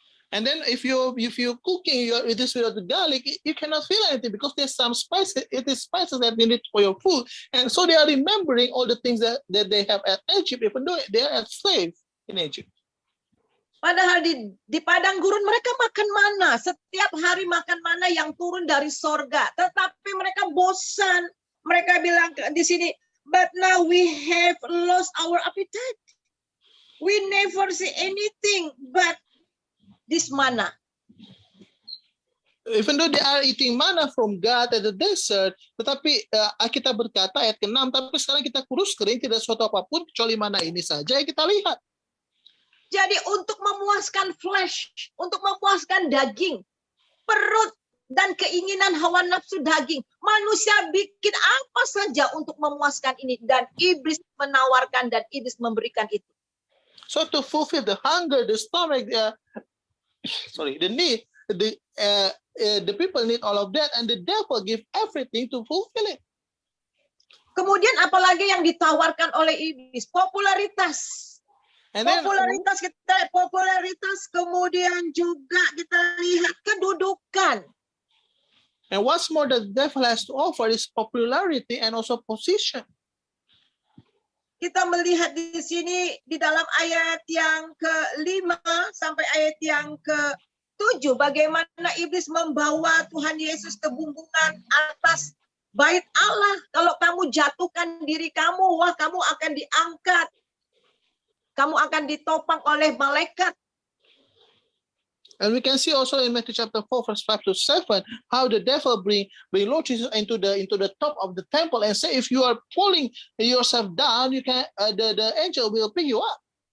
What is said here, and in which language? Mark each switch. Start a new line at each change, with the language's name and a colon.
English: And then if you cooking it is without the garlic, you cannot feel anything because there's some spices. It is spices that you need for your food. And so they are remembering all the things that they have at Egypt, even though they are slaves in Egypt.
Indonesian: Padahal di padang gurun mereka makan mana. Setiap hari makan mana yang turun dari sorga. Tetapi mereka bosan. Mereka bilang di sini,
English: but now we have lost our appetite. We never see anything but this manna. Even though they are eating manna from God at the desert,
Indonesian: tetapi kita berkata ayat ke-6, tapi sekarang kita kurus kering, tidak sesuatu apapun kecuali manna ini saja yang kita lihat. Jadi untuk memuaskan flesh, untuk memuaskan daging, perut, dan keinginan hawa nafsu daging. Manusia bikin apa saja untuk memuaskan ini. Dan iblis menawarkan dan iblis memberikan itu.
English: So to fulfill the hunger, the stomach, the need, the people need all of that. And the devil give everything to fulfill it.
Indonesian: Kemudian apalagi yang ditawarkan oleh iblis? Popularitas.
English: And then,
Indonesian: popularitas, kemudian juga kita lihat kedudukan.
English: And what's more, the devil has to offer is popularity and also position.
Indonesian: Kita melihat di sini di dalam ayat yang ke-5 sampai ayat yang ke-7 bagaimana iblis membawa Tuhan Yesus ke bumbungan atas bait Allah. Kalau kamu jatuhkan diri kamu, wah kamu akan diangkat. Kamu akan ditopang oleh malaikat.
English: And we can see also in Matthew chapter 4, verse 5 to 7, how the devil bring Lord Jesus into the top of the temple and say, if you are pulling yourself down, you can the angel will pick you up.